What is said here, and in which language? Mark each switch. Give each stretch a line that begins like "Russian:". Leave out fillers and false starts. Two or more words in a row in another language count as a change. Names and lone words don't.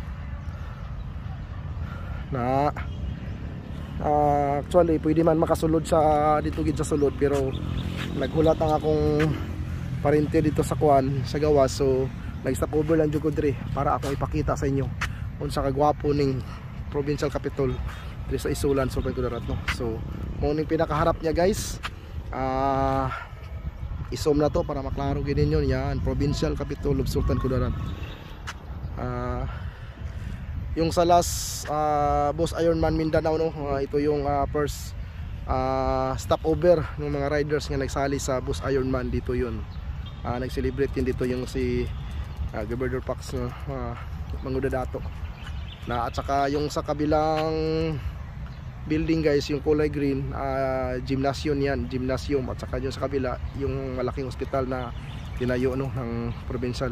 Cebuano: Actually pwede man makasulod sa dito gid sa sulod, pero naghulat ang akong parente dito sa kuan sa gawas, so nag-stop over lang jud ko diri para akong ipakita sa inyo unsa kagwapo ning Provincial Capitol diri sa Isulan, Sultan Kudarat, no. So muning pinakaharap niya guys, isom na to para maklaro gid ninyo.
Filipino: Yan, Provincial Capitol of Sultan Kudarat. Yung sa last Boss Ironman Mindanao, no, ito yung
English: first stopover
Filipino: ng mga riders nga nagsali sa Boss Ironman. Dito yun, nag-celebrate din dito yung si Governor Pax, no, Mangudadato na, at saka yung sa kabilang building guys, yung kulay green, gymnasium yan, gymnasium, at saka yung sa kabila yung malaking hospital na tinayo, no, ng provincial.